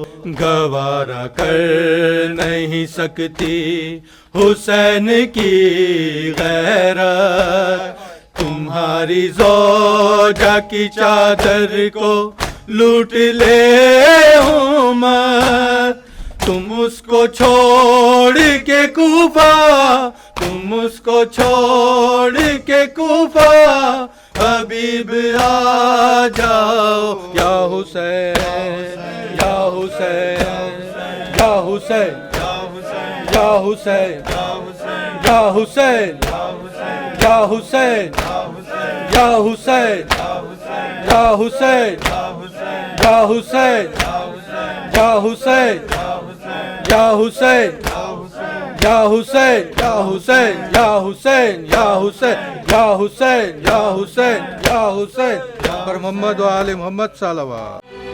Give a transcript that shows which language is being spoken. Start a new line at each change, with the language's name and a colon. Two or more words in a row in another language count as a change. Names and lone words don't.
Urdu: گوارا کر نہیں سکتی حسین کی غیرت، تمہاری زوجہ کی چادر کو لوٹ لے عمر، تم اس کو چھوڑ کے کوفہ، تم اس کو چھوڑ کے کوفہ، حبیب آ جاؤ، یا حسین یا حسین یا حسین یا حسین یا حسین یا حسین یا حسین یا حسین یا حسین یا حسین یا حسین یا حسین یا حسین یا حسین یا حسین یا حسین یا حسین یا حسین پر محمد و آل محمد صلوات۔